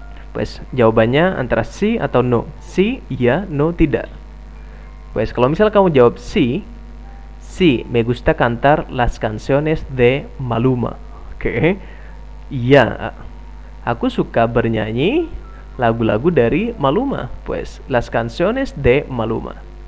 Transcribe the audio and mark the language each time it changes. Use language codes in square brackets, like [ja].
[id] Pues jawabannya antara sí atau no. Sí, iya, no, tidak. [es] Pues [id] kalau misal kamu jawab [es] sí, sí, me gusta cantar las canciones de Maluma. [id] Oke. Iya, aku suka bernyanyi lagu-lagu dari Maluma. [es] Pues las canciones de Maluma.